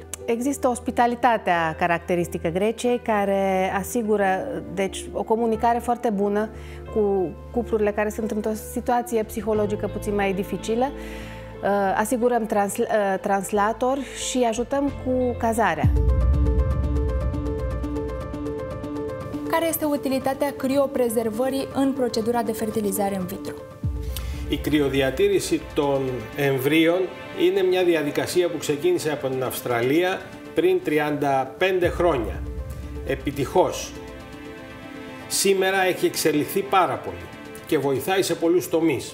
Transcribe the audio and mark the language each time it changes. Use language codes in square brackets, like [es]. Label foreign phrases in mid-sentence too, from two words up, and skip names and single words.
[ro] Există ospitalitatea caracteristică Greciei care asigură deci, o comunicare foarte bună cu cuplurile care sunt într-o situație psihologică puțin mai dificilă. asigurăm translator și ajutăm cu cazarea. Care este utilitatea crioprezervării în procedura de fertilizare [la] in vitro? [el] Η κρυοδιατήρηση των εμβρίων είναι μια διαδικασία που ξεκίνησε από την Αυστραλία πριν 35 χρόνια. Επιτυχώς. Σήμερα έχει εξελιχθεί πάρα πολύ και βοηθάει σε πολλούς τομείς.